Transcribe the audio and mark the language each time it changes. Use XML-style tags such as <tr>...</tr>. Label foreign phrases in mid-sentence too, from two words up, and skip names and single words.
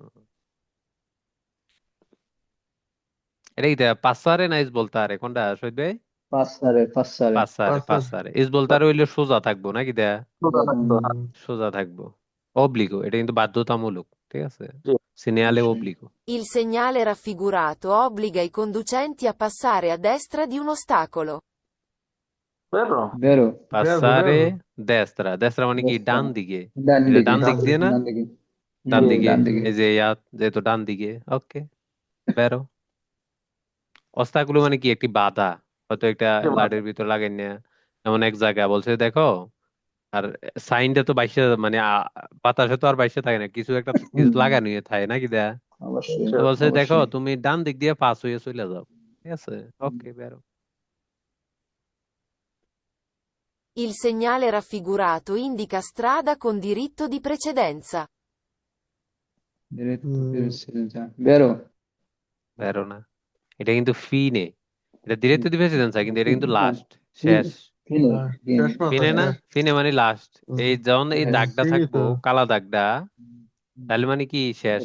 <bn>এটা কি দেয়া? পাসারে না ইস বলতারে, কোনটা শহীদ ভাই?</bn> <it>passare passare passare, passare</it> <bn>ইস বলতারে হইলে সোজা থাকবো, নাকি দেয়া? সোজা থাকতো, হ্যাঁ। সোজা থাকবো। অব্লিগো, এটা কিন্তু বাধ্যতামূলক, ঠিক আছে? জি সিনিয়ালে অবশ্যই অব্লিগো।</bn> <it>Il segnale raffigurato obbliga i conducenti a passare a destra di un ostacolo.</it> <bn>বেরো বেরো</bn> <it>passare destra, destra</it> <bn>মানে কি রাস্তা ডান দিকে। ডান এটা দিকে ডান দিক দিয়ে না, ডান দিকে ডান জি দিকে। ডান দিকে এই যে যেহেতু ডান দিকে, ওকে বেরো। অস্তাকুলো মানে কি একটি বাধা, হয়তো একটা জি, লাইটের ভিতর লাগাই না, এমন এক জায়গা বলছে দেখো। আর সাইনটা তো বাইশে মানে বাতাসে তো আর বাইশে থাকে না, কিছু একটা কিছু লাগানো থাকে নাকি দেয়া। অবশ্যই তো বলছে দেখো অবশ্যই তুমি ডান দিক দিয়ে পাস হয়ে চলে যাও, ঠিক আছে, ওকে বেরো।</bn> <it>Il segnale raffigurato indica strada con diritto di precedenza.</it> <bn>বেরো বেরো না, এটা কিন্তু ফিনে। এটা ডিরেক্ট প্রেসিডেন্স, কিন্তু এটা কিন্তু লাস্ট, শেষ। ফিনে ফিনে না, ফিনে মানে লাস্ট। এই যখন এই দাগটা থাকবো, কালা দাগটা, তাহলে মানে কি শেষ।</bn>